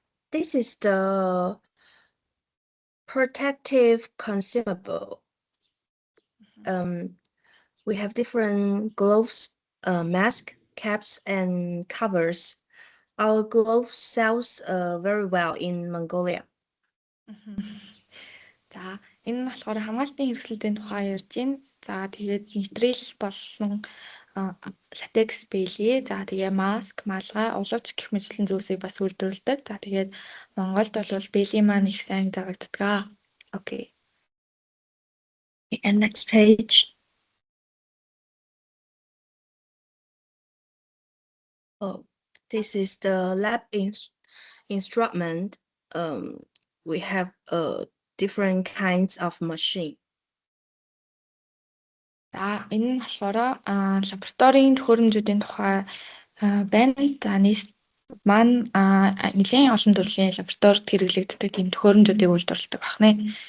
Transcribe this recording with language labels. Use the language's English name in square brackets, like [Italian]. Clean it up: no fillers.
[English] This is the protective consumable. We have different gloves, mask, caps, and covers. Our glove sells very well in Mongolia. [Mongolian] За энэ нь болохоор хамгаалтын хэрэгслүүдийн тухай ярьж байна. За тэгээд нитрил болон латекс бэлээ. За тэгээ маск, малгай, улууч гэх мэтлэн зүйлсийг бас үйлдвэрлэдэг. За тэгээд Монголд бол бэлийн маань их сайн зарагддаг. [English] Окей. And next page. Oh, this is the lab instrument. We have different kinds of machine. [Mongolian] За энэ нь болохоор лабораторийн төхөөрөмжүүдийн тухай байна. За нийт маань нэлээд олон төрлийн лабораторид хэрэглэгддэг тийм төхөөрөмжүүдийг үйлдвэрлэдэг байна.